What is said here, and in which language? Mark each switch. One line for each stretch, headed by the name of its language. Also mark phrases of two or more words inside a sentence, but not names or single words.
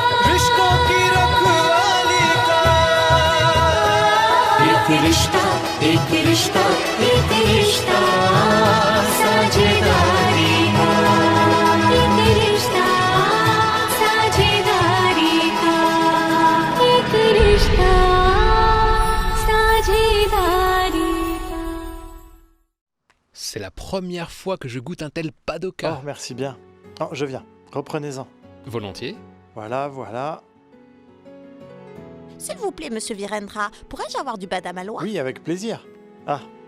Hindi: रिश्तों की रखवाली का एक रिश्ता एक रिश्ता एक रिश्ता साझेदारी का एक रिश्ता साझेदारी का एक रिश्ता साझेदारी का
French: C'est la première fois que je goûte un tel padoka. Oh, merci bien. Oh, je viens. Reprenez-en. Volontiers. Voilà, voilà. S'il vous plaît, monsieur Virendra, pourrais-je avoir du badam aloha? Oui, avec plaisir. Ah.